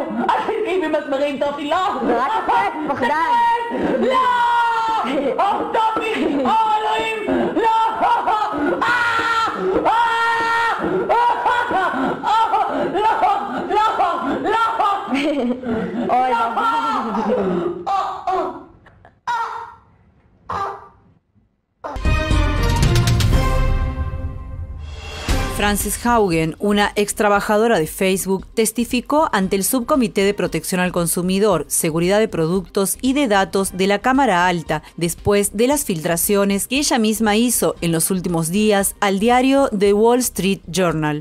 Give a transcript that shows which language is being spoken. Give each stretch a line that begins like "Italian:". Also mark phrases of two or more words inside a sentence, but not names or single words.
Hebrew: אל תתקעי במסמרים, טופי, לא! זה רק הפרק, פחדן! לא! טופי! אלוהים! לא! אוי,
Spanish: Frances Haugen, una ex trabajadora de Facebook, testificó ante el Subcomité de Protección al Consumidor, Seguridad de Productos y de Datos de la Cámara Alta, después de las filtraciones que ella misma hizo en los últimos días al diario The Wall Street Journal.